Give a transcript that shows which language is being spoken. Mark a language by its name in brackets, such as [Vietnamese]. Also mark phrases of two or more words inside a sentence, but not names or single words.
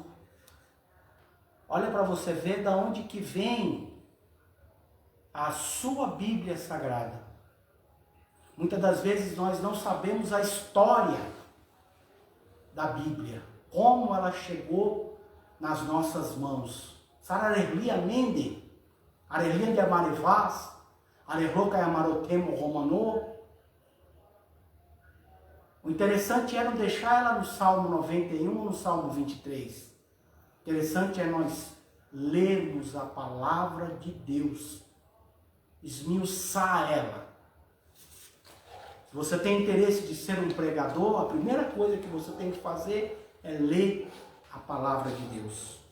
[Portuguese] Olha para você ver de onde que vem a sua Bíblia Sagrada. Muitas das vezes nós não sabemos a história da Bíblia, como ela chegou nas nossas mãos. Sararerlia Mende, Arerlia de Amarevaz, Arerloca e Amarotemo Romanô. O interessante é não deixar ela no Salmo 91 ou no Salmo 23. O interessante é nós lermos a palavra de Deus, esmiuçar ela. Se você tem interesse de ser um pregador, a primeira coisa que você tem que fazer é ler a palavra de Deus.